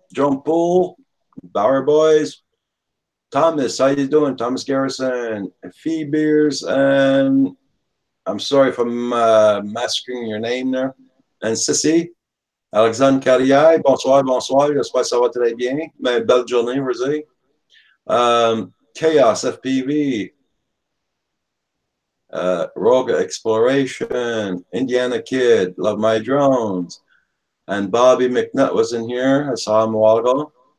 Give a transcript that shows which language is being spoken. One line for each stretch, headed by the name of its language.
English: Drone Pool, Bauer Boys, Thomas, how you doing? Thomas Garrison, Fee Beers, and I'm sorry if I'm massacring your name there. And Sissy,
French: Alexandre Carrière, bonsoir, j'espère que ça va très bien. Mais belle journée, Rosé.
English: Chaos FPV, Rogue Exploration, Indiana Kid, Love My Drones, and Bobby McNutt was in here. I saw him a while ago.